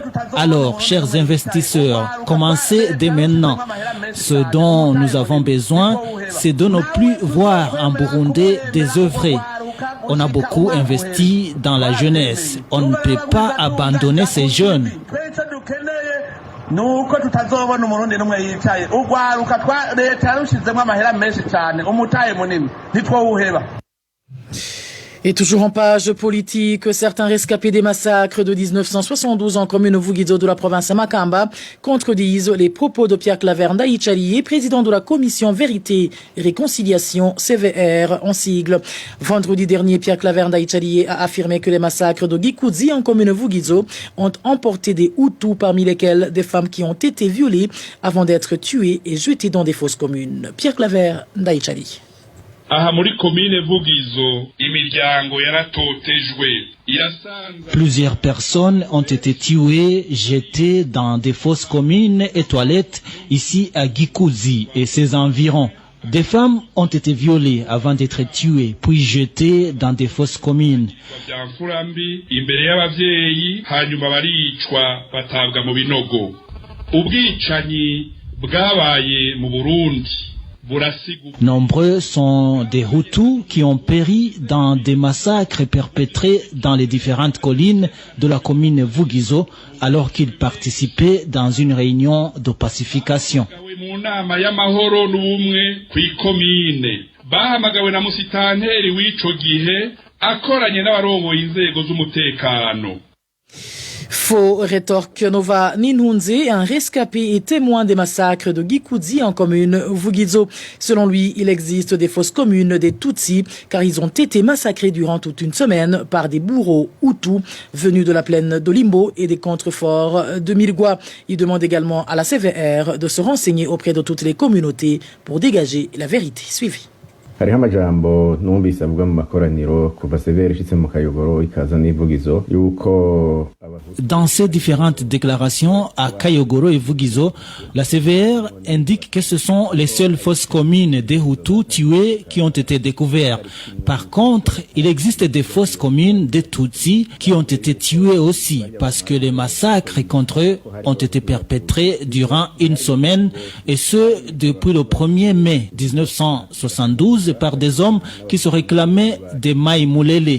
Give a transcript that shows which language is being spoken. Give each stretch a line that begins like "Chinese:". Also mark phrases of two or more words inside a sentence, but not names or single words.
French: Alors, chers investisseurs, commencez dès maintenant. Ce dont nous avons besoin, c'est de ne plus voir en Burundi désœuvré. On a beaucoup investi dans la jeunesse. On ne peut pas abandonner ces jeunes.
Rundi: nuko tutazobona umurundi numwe yicaye ugwaruka leta yarushizemo amahera menshi cyane umutaye munini ntitwowuheba.
French: Et toujours en page politique, certains rescapés des massacres de 1972 en commune Vugizo de la province Makamba contredisent les propos de Pierre Claver Ndayicariye, président de la commission Vérité et Réconciliation CVR en sigle. Vendredi dernier, Pierre Claver Ndayicariye a affirmé que les massacres de Gikouzi en commune Vugizo ont emporté des Hutus, parmi lesquels des femmes qui ont été violées avant d'être tuées et jetées dans des fosses communes. Pierre Claver Ndayicariye.
Rundi: Aha muri commune Vugizo imiryango yaratotejwe.
French: Plusieurs personnes ont été tuées, jetées dans des fosses communes et toilettes ici à Gikouzi et ses environs. Des femmes ont été violées avant d'être tuées, puis jetées dans des fosses communes.
Rundi: Imbere y'abavyeyi hanyuma baricwa batabwa mu binogo. Ubwicanyi bwabaye mu Burundi.
French: Nombreux sont des Hutus qui ont péri dans des massacres perpétrés dans les différentes collines de la commune Vugizo alors qu'ils participaient dans une réunion de pacification.
Rundi: Bahamagawe na musitanteri w'ico gihe akoranye n'abarongoye inzego z'umutekano.
French: Faux, rétorque Nova Ninhunze, un rescapé et témoin des massacres de Gikouzi en commune Vugizo. Selon lui, il existe des fosses communes des Tutsis car ils ont été massacrés durant toute une semaine par des bourreaux Hutus venus de la plaine de Limbo et des contreforts de Milgwa. Il demande également à la CVR de se renseigner auprès de toutes les communautés pour dégager la vérité. Suivi.
Rundi: hariho amajambo numvise avuga mu makoraniro kuva severe ishitse mu Kayogoro ikaza n'ivugizo yuko.
French: Dans ces différentes déclarations à Kayogoro et Vugizo, la CVR indique que ce sont les seules fosses communes des Hutus tués qui ont été découvertes. Par contre, il existe des fosses communes des Tutsis qui ont été tués aussi parce que les massacres contre eux ont été perpétrés durant une semaine et ce depuis le 1er mai 1972 par des hommes qui se réclamaient des Mai Mulele.